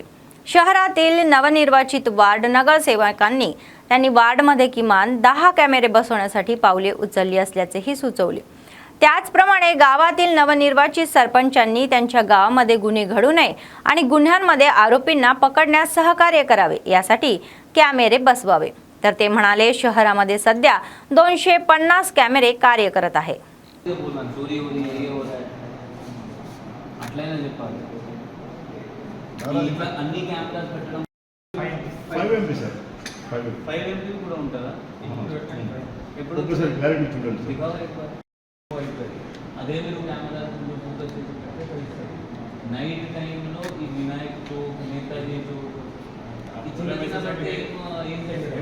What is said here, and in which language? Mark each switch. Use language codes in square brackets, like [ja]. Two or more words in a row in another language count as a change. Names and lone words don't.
[mr] शहरातील नवनिर्वाचित वार्ड नगरसेवकांनी त्यांनी वार्डमध्ये किमान 10 कॅमेरे बसवण्यासाठी पावले उचलली असल्याचेही सुचवले। त्याचप्रमाणे गावातील नवनिर्वाचित सरपंचांनी त्यांच्या गावामध्ये गुन्हे घडू नये आणि गुन्ह्यांमध्ये आरोपींना पकडण्यास सहकार्य करावे यासाठी कॅमेरे बसवावे। तर ते म्हणाले शहरामध्ये सध्या 250 कॅमेरे कार्य करत आहे। [hi] चोरी हो रही है, ये हो रहा है [te] అట్లైనా చెప్పాలి। అన్ని కెమెరాస్ పెట్టడం 5 MP సార్ 5 MP కూడా ఉంటుందా? ఎప్పుడు ఒకసారి క్లారిటీ చూడండి సార్ రికవర్ అయిపోయి అదే మీరు కెమెరాస్ ఫోకస్ చేసి నైట్ టైంలో ఈ వినాయక్ చౌక్, నేతాజీ చౌక్ ఇచ్చిన బట్టి ఏం చేయాలి?